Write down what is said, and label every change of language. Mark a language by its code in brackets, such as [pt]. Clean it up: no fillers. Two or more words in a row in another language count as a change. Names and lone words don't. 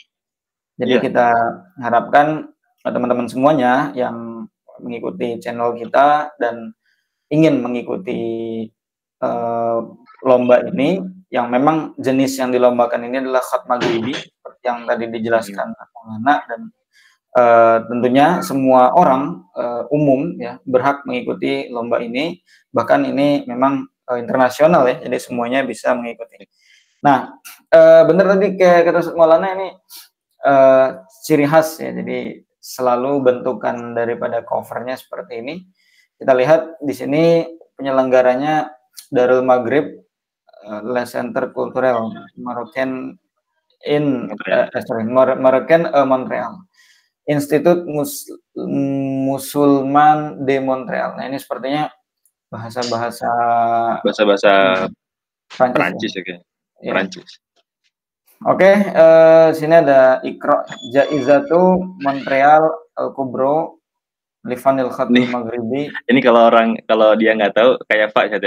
[id] Jadi kita harapkan teman-teman semuanya yang mengikuti channel kita dan ingin mengikuti lomba ini, yang memang jenis yang dilombakan ini adalah [ar] خط مغربي [id] seperti yang tadi dijelaskan Maulana, dan tentunya semua orang umum ya berhak mengikuti lomba ini, bahkan ini memang internasional ya, jadi semuanya bisa mengikuti. Nah, benar tadi kayak kata Ustaz Maulana, ini ciri khas ya, jadi selalu bentukan daripada covernya seperti ini. Kita lihat di sini penyelenggaranya Darul Maghrib Le Centre Culturel Marocain Montreal, Institut Musulman de Montreal. Nah, ini sepertinya bahasa Prancis ya kayaknya. Prancis. Oke, sini ada [ar] اقرأ جائزة مونتريال الكبرى لفن الخط المغربي. [id] Ini kalau dia nggak tahu kayak Pak saja.